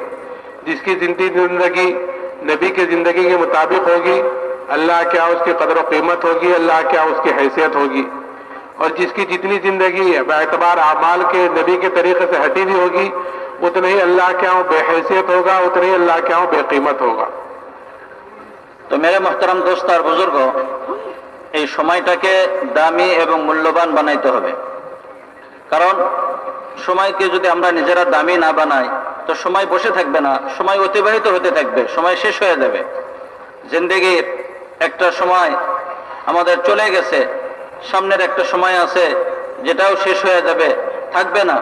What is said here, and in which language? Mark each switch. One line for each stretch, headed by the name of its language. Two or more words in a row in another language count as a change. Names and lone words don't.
Urdu: جس کی زندگی نبی کی زندگی کے مطابق ہوگی، اللہ کیا اس کی قدر و قیمت ہوگی، اللہ کیا اس کی حیثیت ہوگی، اور جس کی جتنی زندگی ہے باعتبار اعمال کے نبی کے طریقے سے ہٹی ہوئی ہوگی، اتنے ہی اللہ کیا ہوں بے حیثیت ہوگا، اتنے ہی اللہ کیا ہوں بے قیمت ہوگا۔ تو میرے محترم دوست اور بزرگوں،
Bangla: এই সময়টাকে দামি এবং মূল্যবান বানাইতে হবে। কারণ সময়কে যদি আমরা নিজেরা দামি না বানাই তো সময় বসে থাকবে না, সময় অতিবাহিত হতে থাকবে, সময় শেষ হয়ে যাবে। জিন্দেগির একটা সময় আমাদের চলে গেছে, সামনের একটা সময় আছে যেটাও শেষ হয়ে যাবে, থাকবে না।